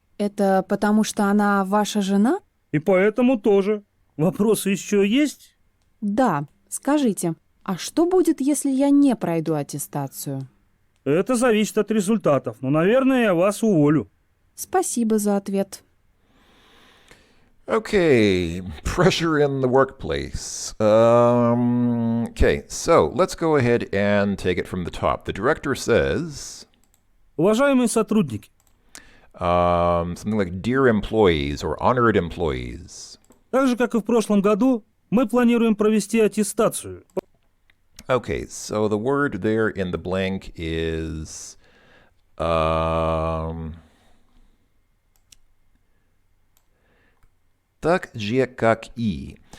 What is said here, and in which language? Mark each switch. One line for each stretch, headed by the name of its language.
Russian: Это потому, что она ваша жена? И поэтому тоже. Вопросы еще есть? Да. Скажите, а что будет, если я не пройду аттестацию? Это зависит от результатов, но, наверное, я вас уволю. Спасибо за ответ.
English: Okay, pressure in the workplace. Okay, so let's go ahead and take it from the top. The director says
Russian: Уважаемые сотрудники,
English: something like dear employees or honored employees.
Russian: так же, как и в прошлом году, мы планируем провести аттестацию.
English: Okay, so the word there in the blank is
Russian: так же как и.